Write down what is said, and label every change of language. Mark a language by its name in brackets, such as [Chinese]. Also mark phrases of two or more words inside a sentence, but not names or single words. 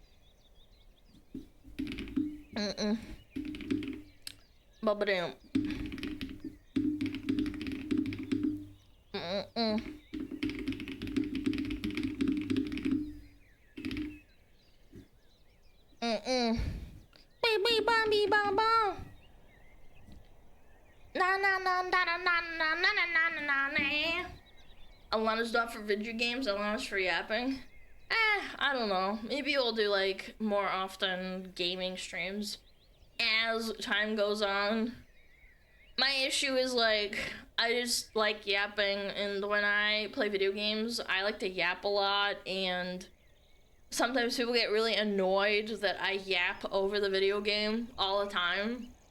[English] Bubba-dum. Baby, bumby, bum, bum. Na na na na na na na na na na na. Alana's not for video games. Alana's for yapping. I don't know. Maybe we'll do like more often gaming streams as time goes on. My issue is like I just like yapping, and when I play video games, I like to yap a lot, and sometimes people get really annoyed that I yap over the video game all the time.